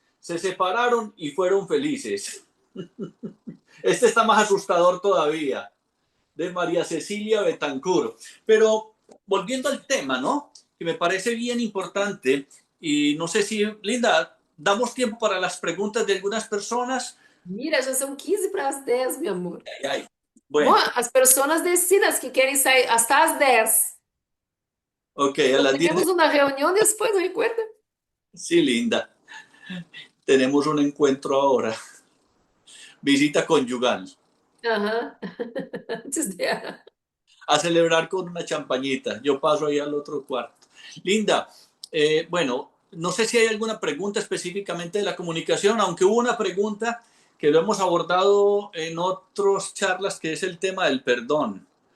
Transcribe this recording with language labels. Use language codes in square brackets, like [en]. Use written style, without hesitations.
[es] Se separaron y fueron felices. Este está más asustador todavía, de María Cecilia Betancourt. Pero volviendo al tema, ¿no? Que me parece bien importante, y no sé si, Linda, damos tiempo para las preguntas de algunas personas. [pt] Mira, já são 15 para as 10, meu amor. Ay, ay. Bom, [es] Bueno, [pt] as pessoas decidem as que querem sair hasta as 10. ok, a Então, [es] las 10. [pt] temos uma reunião depois, não recuerda? [es] Sí, Linda. Tenemos un encuentro ahora. Visita conyugal. [pt] Aham. Antes dela. [es] A celebrar con una champañita. Yo paso ahí al otro cuarto. Linda, bueno, no sé si hay alguna pregunta específicamente de la comunicación, aunque hubo una pregunta que lo hemos abordado en otras charlas, que es el tema del perdón.